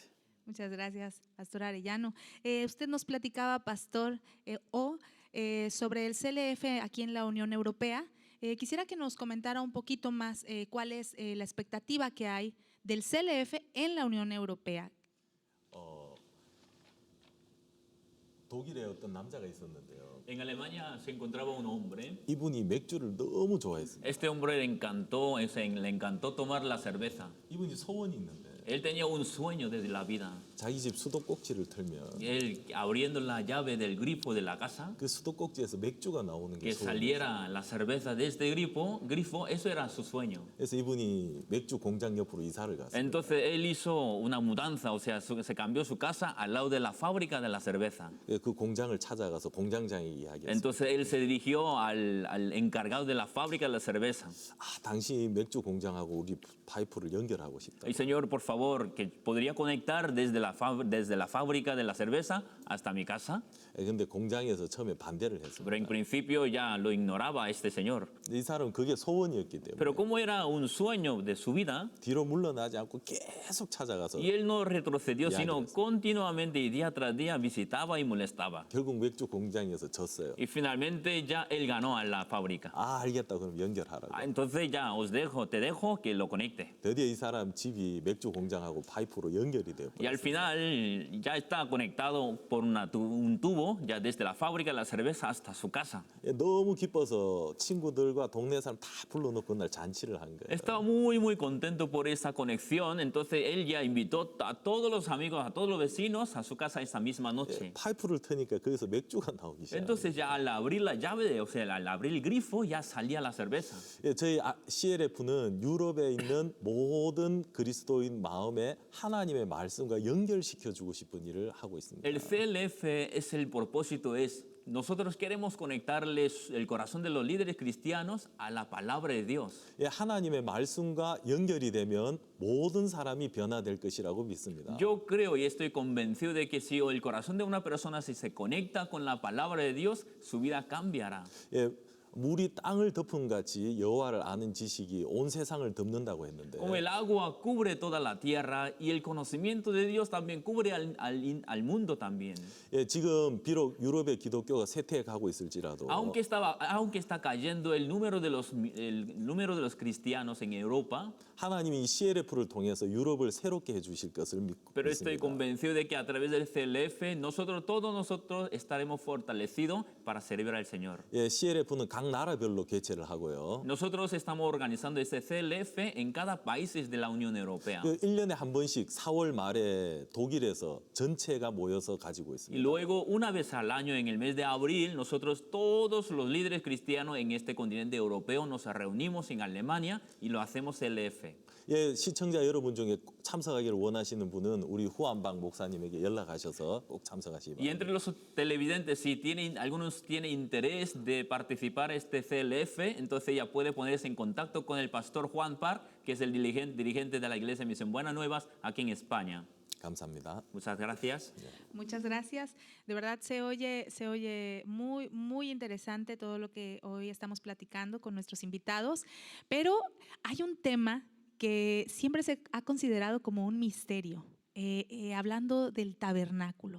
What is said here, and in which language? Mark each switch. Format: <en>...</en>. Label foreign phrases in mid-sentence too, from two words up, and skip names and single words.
<es>Muchas gracias, Pastor Arellano. Usted nos platicaba, Pastor, sobre el CLF aquí en la Unión Europea. Quisiera que nos comentara un poquito más cuál es la expectativa que hay del CLF en la Unión Europea.</es> <ko>독일에 어떤 남자가 있었는데요.</ko> <es>En Alemania se encontraba un hombre.</es> <ko>이분이 맥주를 너무 좋아했습니다.</ko> <es>Este hombre le encantó tomar la cerveza.</es> <ko>이분이 소원이 있는데</ko> <es>Él tenía un sueño desde la vida.</es> <ko>자기 집 수도꼭지를 털면</ko> <es>Él, abriendo la llave del grifo de la casa,</es> <ko>그 수도꼭지에서 맥주가 나오는 게</ko> <es>que</es> <ko>소원이에요.</ko> <es>saliera la cerveza de este grifo, eso era su sueño.</es> <ko>그래서 이분이 맥주 공장 옆으로 이사를 갔어요.</ko> <es>Entonces él hizo una mudanza, o sea, se cambió su casa al lado de la fábrica de la cerveza.</es> <ko>그 공장을 찾아가서 공장장이 이야기했어요.</ko> <es>Entonces él se dirigió al encargado de la fábrica de la cerveza.</es> <ko>아, 당신 맥주 공장하고 우리 파이프를 연결하고 싶다.</ko> <es>Y señor, por favor, que podría conectar desde la fábrica de la cerveza hasta mi casa.</es> <ko>근데 공장에서 처음에 반대를</ko> <es>Pero en</es> <ko>했습니다.</ko> <es>principio ya lo ignoraba este señor.</es> <ko>이 사람은 그게 소원이었기 때문에</ko> <es>Pero como era un sueño de su vida,</es> <ko>뒤로 물러나지 않고 계속 찾아가서</ko> <es>y él no retrocedió, Ya, sino gracias. continuamente y día tras día visitaba y molestaba.</es> <ko>결국 맥주 공장에서 졌어요.</ko> <es>Y finalmente ya él ganó a la fábrica.</es> <ko>아, 알겠다. 그럼 연결하라고.</ko> <es>Entonces ya te dejo que lo conecte.</es> <ko>드디어 이 사람 집이 맥주 공장하고 파이프로 연결이 되어</ko> <es>Y al</es> <ko>버렸어요.</ko> <es>final ya está conectado por un tubo, ya desde la fábrica de la cerveza hasta su casa.</es> <ko>너무 기뻐서 친구들과 동네 사람 다 불러놓고 그날 잔치를 한 거예요.</ko> <es>Estaba muy contento por esa conexión, entonces él ya invitó a todos los amigos, a todos los vecinos a su casa esa misma noche.</es> <ko>파이프를 트니까 거기서 맥주가 나오기 시작해요.</ko> <es>Entonces ya al abrir la llave, o sea, al abrir el grifo, ya salía la cerveza.</es> <ko>저희 CLF는 유럽에 있는 모든 그리스도인 마음에 하나님의 말씀과 연결시켜주고 싶은 일을 하고 있습니다.</ko> <es>El CLF es el propósito, nosotros queremos conectarles el corazón de los líderes cristianos a la palabra de Dios.</es> <ko>하나님의 말씀과 연결이 되면 모든 사람이 변화될 것이라고 믿습니다.</ko> <es>Yo creo y estoy convencido de que si el corazón de una persona si se conecta con la palabra de Dios, su vida cambiará.</es> <ko>물이 땅을 덮은 같이 여호와를 아는 지식이 온 세상을 덮는다고 했는데</ko> <es>Como el agua cubre toda la tierra y el conocimiento de Dios también cubre al mundo también.</es> <ko>예, 지금 비록 유럽의 기독교가 쇠퇴해가고 있을지라도</ko> <es>Aunque está cayendo el número de los cristianos en Europa,</es> <ko>하나님이 이 CLF를 통해서 유럽을 새롭게 해주실 것을</ko> <es>pero estoy</es> <ko>믿습니다.</ko> <es>convencido de que a través del CLF todos nosotros estaremos fortalecidos para servir al Señor.</es> <ko>예, CLF는 각 나라별로 개최를 하고요.</ko> <es>Nosotros estamos organizando este CLF en cada país de la Unión Europea.</es> <ko>그 1년에 한 번씩 4월 말에 독일에서 전체가 모여서 가지고</ko> <es>Y</es> <ko>있습니다.</ko> <es>luego, una vez al año, en el mes de abril, nosotros todos los líderes cristianos en este continente europeo nos reunimos en Alemania y lo hacemos CLF.</es> <ko>예, 시청자 여러분 중에 참석하기를 원하시는 분은 우리 후안방 목사님에게 연락하셔서 꼭 참석하시기</ko> <es>Y</es> <ko>바랍니다.</ko> <es>entre los televidentes, si algunos tienen interés de participar en este CLF, entonces ya puede ponerse en contacto con el pastor Juan Park, que es el dirigente de la Iglesia Misión Buenas Nuevas aquí en España.</es> <ko>감사합니다.</ko> <es>Muchas gracias. Muchas gracias. De verdad se oye muy, muy interesante todo lo que hoy estamos platicando con nuestros invitados, pero hay un tema que siempre se ha considerado como un misterio, hablando del tabernáculo.</es>